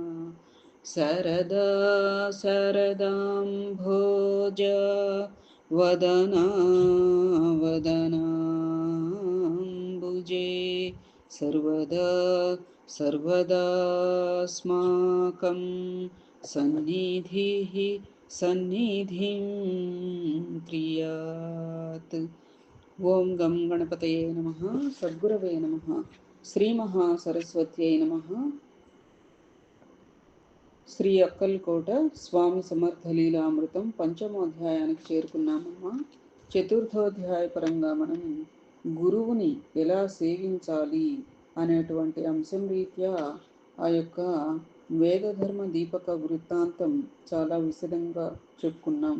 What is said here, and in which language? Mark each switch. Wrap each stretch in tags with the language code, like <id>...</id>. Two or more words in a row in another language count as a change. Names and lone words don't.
<sa>सरदा सरदाम्भोज वदना वदनाम्बुजे सर्वदा सर्वदास्माकं सन्निधिः सन्निधिं क्रियात्। ఓం గం గణపతయే నమః సద్గురవే నమః శ్రీ మహాసరస్వత్యై నమః.</sa> <te>శ్రీ అక్కల్కోట స్వామి సమర్థ లీలామృతం పంచమోధ్యాయానికి చేరుకున్నామమ్మా. చతుర్థోధ్యాయ పరంగా మనం గురువుని ఎలా సేవించాలి అనేటువంటి అంశం రీత్యా ఆ యొక్క వేదధర్మ దీపక వృత్తాంతం చాలా విశదంగా చెప్పుకున్నాం.</te>